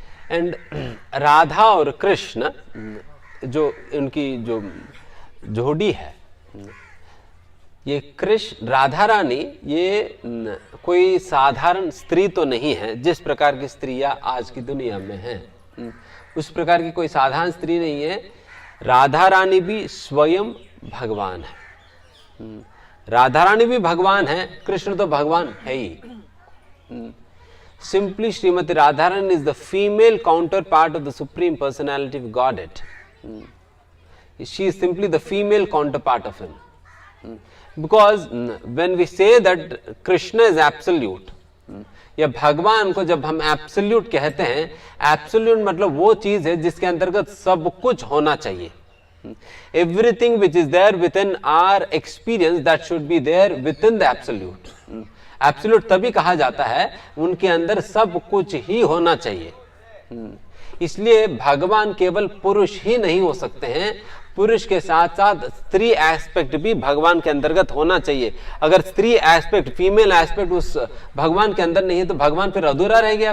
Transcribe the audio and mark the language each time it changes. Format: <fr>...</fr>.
<hi>And Radha और कृष्ण जो उनकी जो जोड़ी है, ये कृष्ण राधा रानी ये कोई साधारण स्त्री तो नहीं है जिस प्रकार की स्त्रियां आज की दुनिया में हैं, उस प्रकार की कोई साधारण स्त्री नहीं है। राधा रानी भी स्वयं भगवान है, राधा रानी भी भगवान है, कृष्ण तो भगवान है ही।</hi> <en>Simply Srimati Radharani is the female counterpart of the Supreme Personality of Godhead. She is simply the female counterpart of him. Because when we say that Krishna is absolute,</en> <hi>या भगवान को जब हम absolute कहते हैं, absolute मतलब वो चीज है जिसके अंतर्गत सब कुछ होना चाहिए।</hi> <en>Everything which is there within our experience that should be there within the absolute.</en> <hi>Absolute तभी कहा जाता है उनके अंदर सब कुछ ही होना चाहिए। इसलिए भगवान केवल पुरुष ही नहीं हो सकते हैं, पुरुष के साथ साथ स्त्री एस्पेक्ट भी भगवान के अंतर्गत होना चाहिए। अगर स्त्री एस्पेक्ट, फीमेल एस्पेक्ट उस भगवान के अंदर नहीं है तो भगवान फिर अधूरा रह गया।</hi>